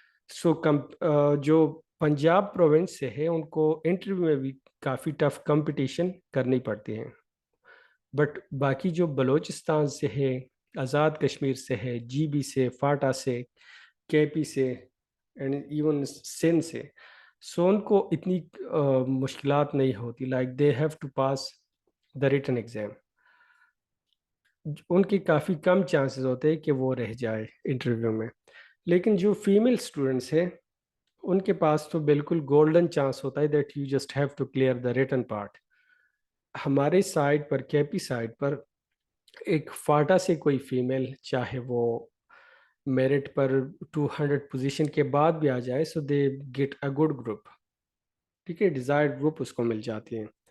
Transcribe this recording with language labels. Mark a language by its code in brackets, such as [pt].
[ur] سو جو پنجاب پروونس سے ہے ان کو انٹرویو میں بھی کافی ٹف کمپٹیشن کرنی پڑتی ہے. بٹ باقی جو بلوچستان سے ہے، آزاد کشمیر سے ہے، جی بی سے، فاٹا سے، کے پی سے، اینڈ ایون سندھ سے، سو ان کو اتنی مشکلات نہیں ہوتی. [en] Like they have to pass the written exam. [ur] ان کی کافی کم چانسز ہوتے ہیں کہ وہ رہ جائے انٹرویو میں. لیکن جو فیمیل اسٹوڈنٹس ہیں ان کے پاس تو بالکل گولڈن چانس ہوتا ہے [en] That you just have to clear the written part. [ur] ہمارے سائڈ پر، کے پی سائڈ پر، ایک فاٹا سے کوئی فیمیل چاہے وہ میرٹ پر 200 پوزیشن کے بعد بھی آ جائے، [en] so they get a good group, [ur] ٹھیک ہے، ڈیزائرڈ گروپ اس کو مل جاتی ہیں.